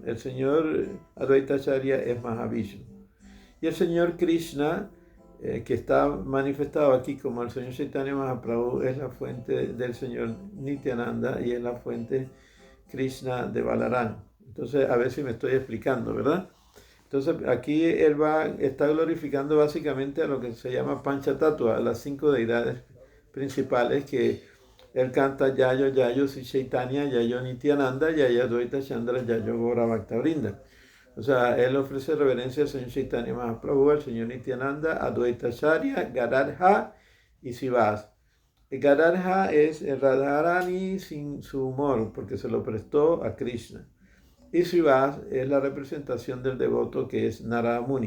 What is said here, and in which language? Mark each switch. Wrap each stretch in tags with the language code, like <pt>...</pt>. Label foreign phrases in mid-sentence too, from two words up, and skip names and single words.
<es>El señor Advaita Acharya es Mahavishnu. Y el señor Krishna, que está manifestado aquí como el señor Chaitanya Mahaprabhu, es la fuente del señor Nityananda y es la fuente Krishna de Balaram. Entonces, a ver si me estoy explicando, ¿verdad? Entonces, aquí él está glorificando básicamente a lo que se llama Panchatattva, a las 5 deidades principales que él canta</es> <sa>जय जय श्री चैतन्य जय नित्यानन्द जय अद्वैत चन्द्र जय गौर भक्तवृन्द.</sa> <es>O sea, él ofrece reverencia al señor Chaitanya Mahaprabhu, al señor Nityananda, Advaita Acharya, Gadadha y Sivas. Gadadha es el Radharani sin su humor, porque se lo prestó a Krishna. Y Sivas es la representación del devoto que es Narada Muni.</es>